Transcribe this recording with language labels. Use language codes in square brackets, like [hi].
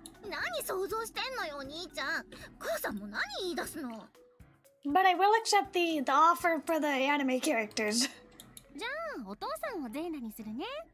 [ja] 何想像してんのよお兄ちゃん。母さんも何言い出すの？ [en] But I will accept the offer for the anime characters. [ja] じゃあお父さんを全裸にするね。